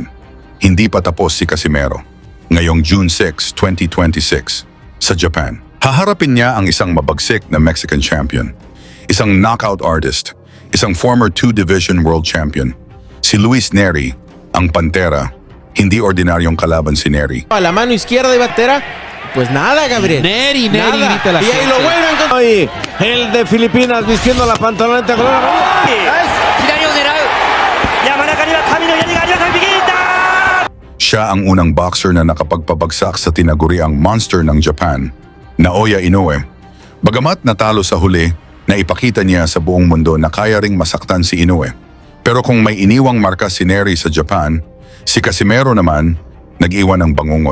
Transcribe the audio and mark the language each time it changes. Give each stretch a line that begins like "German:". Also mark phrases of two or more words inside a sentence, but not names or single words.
Filipino: Hindi pa tapos si Casimero. Ngayong June 6, 2026, sa Japan, haharapin niya ang isang mabagsik na
English: Mexican champion,
Filipino: isang
English: knockout artist,
Filipino: isang
English: former 2-division world champion,
Filipino: si Luis Neri, ang Pantera. Hindi ordinaryong kalaban si Neri.
Spanish: A la mano izquierda de Pantera, pues nada, Gabriel. Neri, Nada. grita la Y ahí gente. lo vuelven con... Hoy, el de Filipinas vistiendo la pantaloneta con una...
Japanese: 左を狙う。山中には神の槍があります。右行った。
Filipino: Siya ang unang boxer na nakapagpabagsak sa tinaguriang monster ng Japan, Naoya Inoue. Bagamat natalo sa huli, naipakita niya sa buong mundo na kaya ring masaktan si Inoue. Pero kung may iniwang marka si Neri sa Japan, si Casimero naman nag-iwan ng bangungot.